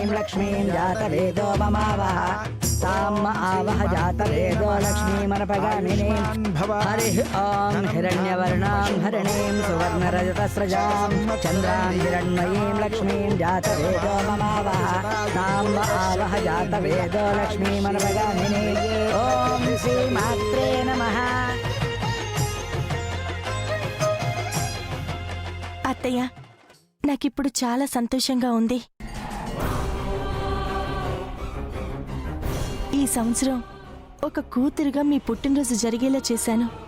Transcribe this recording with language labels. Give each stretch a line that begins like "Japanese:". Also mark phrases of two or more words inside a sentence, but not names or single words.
Sanskrit: लक्ष्मीं जातवेदो ममावह ताम् आवह जातवेदो लक्ष्मीमनपगामिनीं हरि ओम हिरण्यवर्णां हरिणीं सुवर्णरजतस्रजां चन्द्रां हिरण्मयीं लक्ष्मीं जातवेदो ममावह ताम् आवह जातवेदो लक्ष्मीमनपगामिनीं ओम श्रीमात्रे नमः.
Telugu: అత్తయ్య, నాకిప్పుడు చాలా సంతోషంగా ఉంది. ఈ సంవత్సరం ఒక కూతురుగా మీ పుట్టినరోజు జరిగేలా చేశాను.